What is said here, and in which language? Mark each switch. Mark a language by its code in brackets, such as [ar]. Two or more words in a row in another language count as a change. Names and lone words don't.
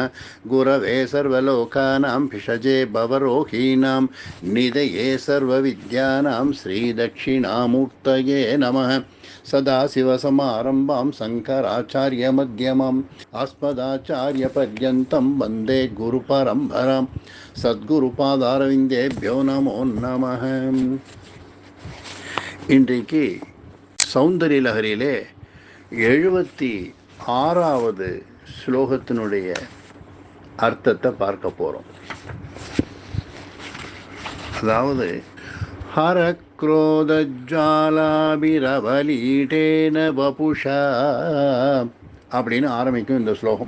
[sa] गुरवे सर्वलोकानां भिषजे भवरोहीणां निधये सर्वविद्यानां श्रीदक्षिणामूर्तये नमः. सदाशिवसमारम्भां शङ्कराचार्यमध्यमाम् अस्मदाचार्यपर्यन्तं वन्दे गुरुपरम्परां. सद्गुरुपादारविन्देभ्यो नमो नमः. [ta] இன்றைக்கு சௌந்தரிய லஹரியிலே 76வது ஸ்லோகத்தினுடைய அர்த்தத்தை பார்க்க போகிறோம். அதாவது [sa] हर क्रोध ज्वालाभिरवलीढेन वपुषा [ta] அப்படின்னு ஆரம்பிக்கும் இந்த ஸ்லோகம்.